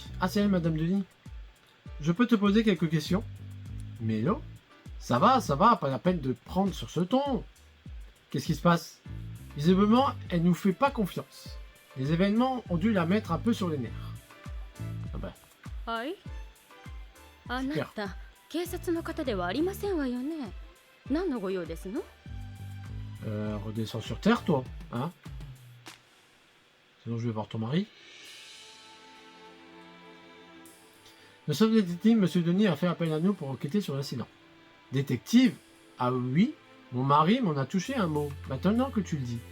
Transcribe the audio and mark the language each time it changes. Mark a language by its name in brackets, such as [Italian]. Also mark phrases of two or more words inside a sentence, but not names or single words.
[French] Ah, c'est elle, Madame Denis. Je peux te poser quelques questions? Mélo? Ça va, pas la peine de prendre sur ce ton. Qu'est-ce qui se passe? Visiblement, elle nous fait pas confiance. Les événements ont dû la mettre un peu sur les nerfs. Ah bah, [Japanese] はい。あなた、警察の方ではありませんわよね。何のご用ですの？ [French] redescends sur terre, toi, hein? Sinon, je vais voir ton mari. Le chef détective, Monsieur Denis, a fait appel à nous pour enquêter sur l'incident. Détective? Ah oui, mon mari m'en a touché un mot, maintenant que tu le dis.